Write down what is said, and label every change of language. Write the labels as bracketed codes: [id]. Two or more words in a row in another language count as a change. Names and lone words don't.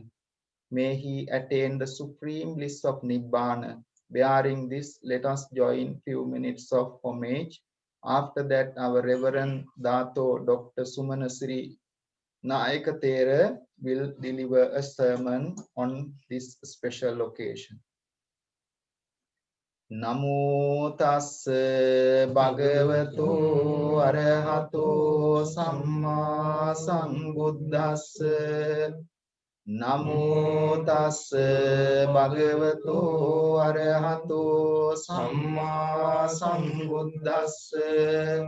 [en] May he attain the supreme bliss of Nibbana. Bearing this, let us join few minutes of homage. After that, our Reverend Dato, Dr. Sumana Siri Nikethanaya will deliver a sermon on this special occasion. [pi] Namo tassa bhagavato arahato samma sambuddhassa. Namo tassa bhagavato arahato samma sambuddhassa.